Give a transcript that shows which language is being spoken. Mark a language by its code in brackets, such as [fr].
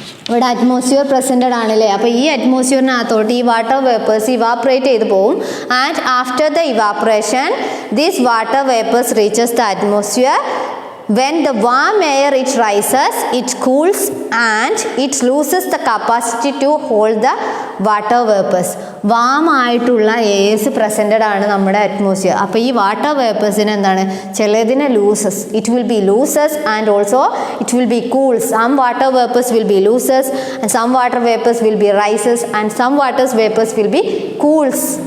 [ml] ഇവിടെ atmosphere presented ആണല്ലേ. അപ്പോൾ ഈ അറ്റ്മോസ്ഫിയറിനകത്തോട്ട് ഈ വാട്ടർ വേപ്പേഴ്സ് ഇവാപ്പറേറ്റ് ചെയ്ത് പോകും. [en] And after the evaporation these water vapours reaches the atmosphere. When the warm air it rises, it cools and it loses the capacity to hold the water vapors. [ml] Warm ആയിട്ടുള്ള heirs presented ആണ് നമ്മുടെ atmosphere. അപ്പോൾ ഈ water വേപ്പേഴ്സിന് എന്താണ്, ചിലതിനെ loses, [en] It will be loses and also it will be cools. Some water vapours will be loses and some water vapours will be rises and some water vapours will be cools.